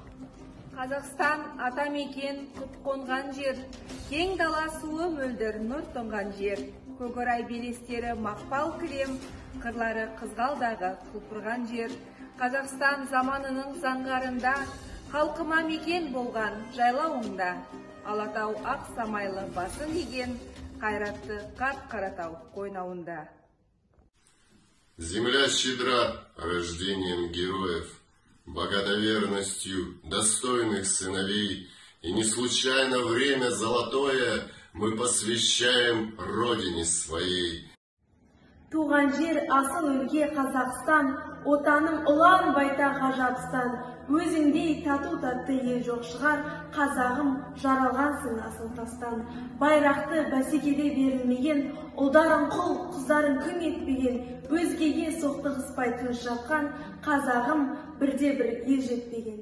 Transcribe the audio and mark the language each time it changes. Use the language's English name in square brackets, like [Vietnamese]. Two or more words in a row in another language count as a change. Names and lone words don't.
[Kazakh] Қазақстан атамекен құт қонған жер, кең дала суы мөлдір нұр тоңған жер, көкорай белестері мақпал кілем, қырлары қызғалдағы құлпырған жер. Қазақстан заманының заңғарында, халқыма мекен болған жайлауыңда, Алатау ақ самайлы басын иген, қайратты қаратау қойнауында. [Russian] Земля щедра рождением героев, богодоверностью достойных сыновей, и не случайно время золотое мы посвящаем Родине своей. [Kazakh] Туған жер асыл өлке Қазақстан, отаның ұлан байтақ ғажапстан, өзіңдей тату-татты ел жоқ шығар, қазағым жаралғансың асыл тастан. Байрақты бәсекеде берілмеген, ұлдарың құл, қыздарың күң етпеген, өзгеге соқтығыспай тыныш жатқан, қазағым бірде-бір ел жетпеген.